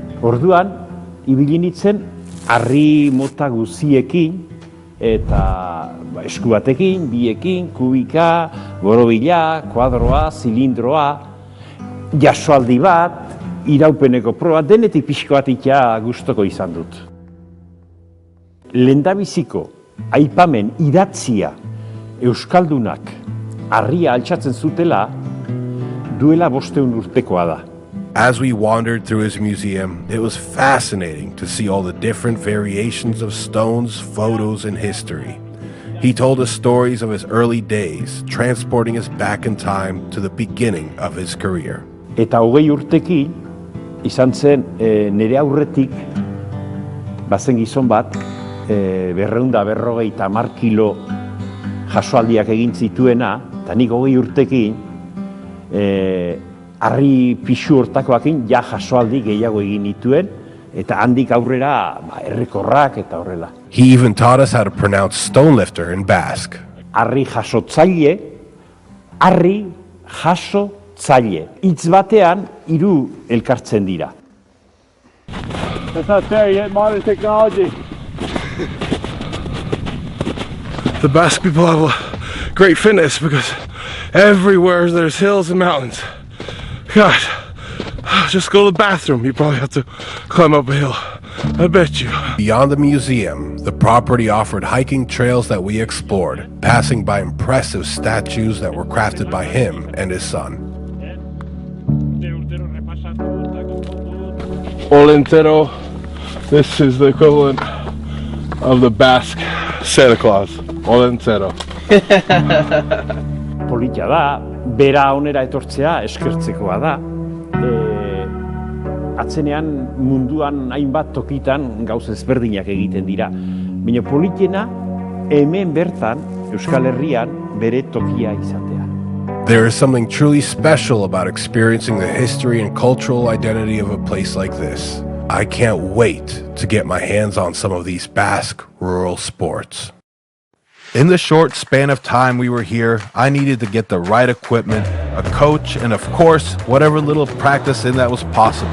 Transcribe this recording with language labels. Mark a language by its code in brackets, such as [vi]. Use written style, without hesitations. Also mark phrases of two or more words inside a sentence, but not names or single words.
[eu] Orduan, ibili nintzen harri mota guziekin eta esku batekin, biekin, kubika, borobila, kuadroa, zilindroa, jasoaldi bat, iraupeneko proba, denetik pixko bat gustoko izan dut. Lehendabiziko aipamen idatzia euskaldunak harria altxatzen zutela duela 500 urtekoa da. [en] As we wandered through his museum, it was fascinating to see all the different variations of stones, photos, and history. He told us stories of his early days, transporting us back in time to the beginning of his career. [eu] Eta 20 urtekin, izan zen nire aurretik, bazen gizon bat, 250 kilo jasoaldiak egin zituena, eta nik 20 urtekin, harri pixu hortakoakin ja jasoaldi gehiago egin nituen, eta handik aurrera errekorrak eta horrela. [en] He even taught us how to pronounce stonelifter in Basque. [eu] Harri jasotzaile, harri jasotzaile. Hitz batean 3 elkartzen dira. [en] That's not there yet, modern technology. The Basque people have a great fitness because everywhere there's hills and mountains. God, just go to the bathroom. You probably have to climb up a hill. I bet you. Beyond the museum, the property offered hiking trails that we explored, passing by impressive statues that were crafted by him and his son. Olentero, this is the equivalent of the Basque Santa Claus. Olentero. [eu] Politia da, bera onera etortzea eskertzekoa da. Atzenean munduan hainbat tokitan gauz ezberdinak egiten dira. Baina politiena hemen bertan, Euskal Herrian, bere tokia izatea. [en] There is something truly special about experiencing the history and cultural identity of a place like this. I can't wait to get my hands on some of these Basque rural sports. In the short span of time we were here, I needed to get the right equipment, a coach, and of course, whatever little practice in that was possible.